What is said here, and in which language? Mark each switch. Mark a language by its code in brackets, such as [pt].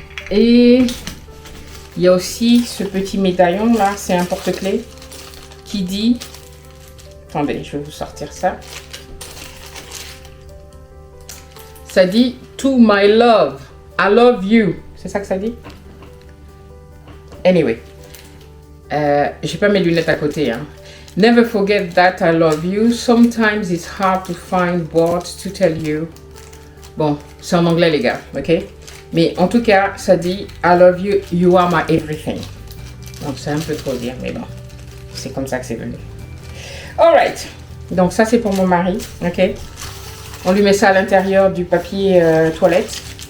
[fr] Et il y a aussi ce petit médaillon là, c'est un porte-clés qui dit... Attendez, je vais vous sortir ça. Ça dit « [en] To my love, I love you [fr] ». C'est ça que ça dit? Anyway. J'ai pas mes lunettes à côté. Hein. [en] Never forget that I love you. Sometimes it's hard to find words to tell you. [fr] Bon, c'est en anglais les gars, ok? Mais en tout cas, ça dit [en] I love you, you are my everything. [fr] Donc c'est un peu trop dire, mais bon. C'est comme ça que c'est venu. Alright. Donc ça c'est pour mon mari, ok? On lui met ça à l'intérieur du papier toilette.